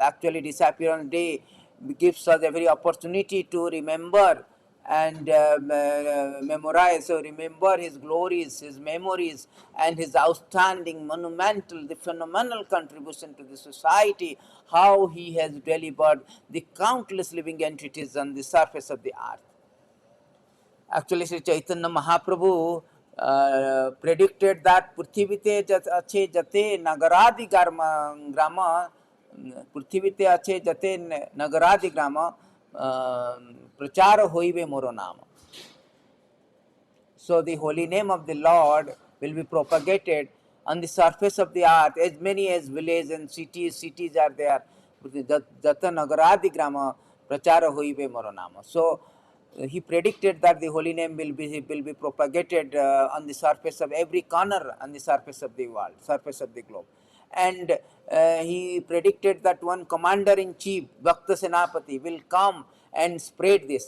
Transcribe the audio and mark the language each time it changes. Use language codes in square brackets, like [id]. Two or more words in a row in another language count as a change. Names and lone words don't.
[en] Actually, disappearance day gives us a very opportunity to remember and memorize, so remember his glories, his memories, and his outstanding, monumental, the phenomenal contribution to the society, how he has delivered the countless living entities on the surface of the earth. Actually, Sri Chaitanya Mahaprabhu predicted that [bn] পৃথিবীতে আছে যত নগরাদি গ্রাম পৃথিবীতে আছে যত নগরাদি গ্রাম প্রচার হইবে মোর নাম. [en] So the holy name of the Lord will be propagated on the surface of the earth, as many as villages and cities are there. [bn] যত নগরাদি গ্রাম প্রচার হইবে মোর নাম. [en] So he predicted that the holy name will be propagated on the surface of every corner on the surface of the world, surface of the globe. And he predicted that one commander in chief, Bhakta Senapati, will come and spread this.